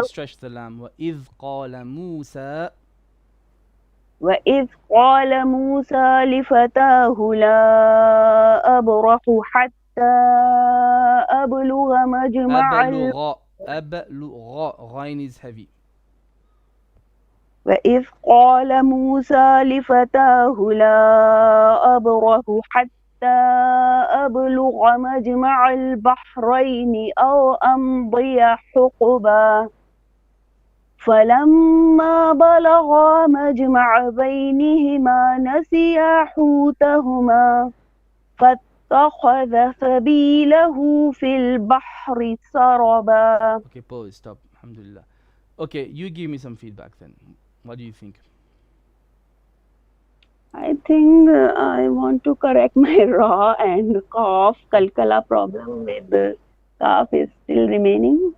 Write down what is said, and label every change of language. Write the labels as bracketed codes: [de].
[en] stretch the lam [ar] وإذ قال موسى وإذ قال موسى لفتاه لا أبرح حتى أبلغ مجمع أبلغ غين [en] is heavy [ar] وإذ قال موسى لفتاه لا أبرح حتى أبلغ مجمع البحرين أو أمضي حقبا فلما بلغا مجمع بينهما نسيا حوتهما فاتخذ سبيله في البحر سربا. [en] Okay, pause, stop. Alhamdulillah. Okay, you give me some feedback then. What do you think? I think I want to correct my ra and qaf. Kalkala problem with the qaf is still remaining.